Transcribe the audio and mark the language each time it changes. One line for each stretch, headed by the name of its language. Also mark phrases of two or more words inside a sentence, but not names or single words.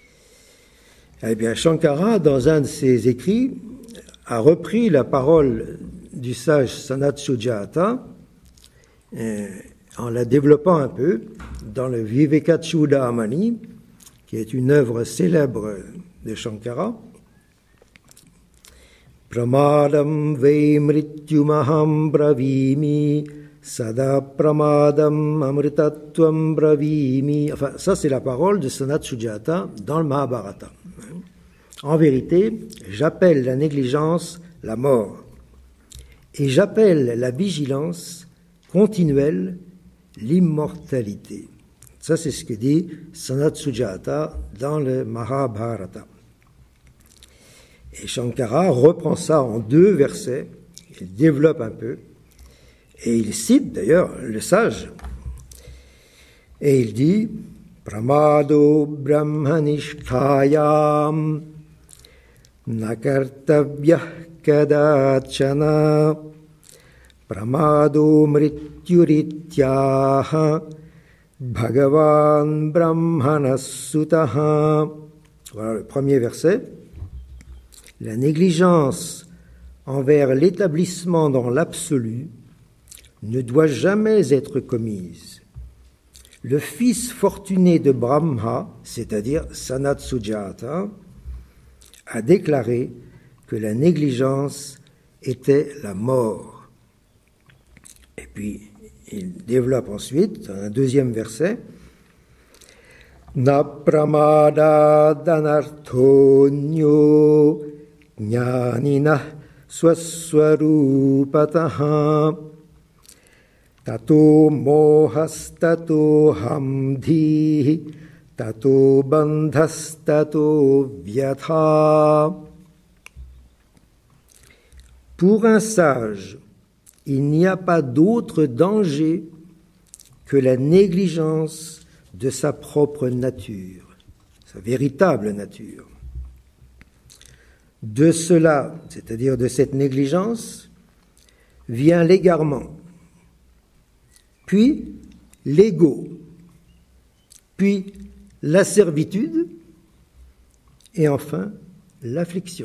French: Eh bien, Shankara, dans un de ses écrits, a repris la parole du sage Sanat Sujata en la développant un peu dans le Vivekachudamani, qui est une œuvre célèbre de Shankara.
Sanskrit: Pramadam vei mrityumaham bravimi sada pramadam amritatvam bravimi.
French: Enfin, ça c'est la parole de Sanat Sujata dans le Mahabharata. En vérité, j'appelle la négligence la mort et j'appelle la vigilance continuelle l'immortalité. Ça, c'est ce que dit Sanat Sujata dans le Mahabharata. Et Shankara reprend ça en 2 versets, il développe un peu, et il cite d'ailleurs le sage. Et il dit
Sanskrit: Pramado brahmanishthayam nakartavyah kadachana pramado mrityurityaha bhagavan brahmanasutaha.
French: Voilà le premier verset. La négligence envers l'établissement dans l'absolu ne doit jamais être commise. Le fils fortuné de Brahma, c'est-à-dire Sanat Sujata, a déclaré que la négligence était la mort. Et puis, il développe ensuite, dans un 2e verset,
Sanskrit: Na pramada danarthonyo jnanina swaswarupataha tato mohastato hamdhi tato bandhastato vyatha.
French: Pour un sage, il n'y a pas d'autre danger que la négligence de sa propre nature, sa véritable nature. De cela, c'est-à-dire de cette négligence, vient l'égarement, puis l'ego, puis la servitude, et enfin l'affliction.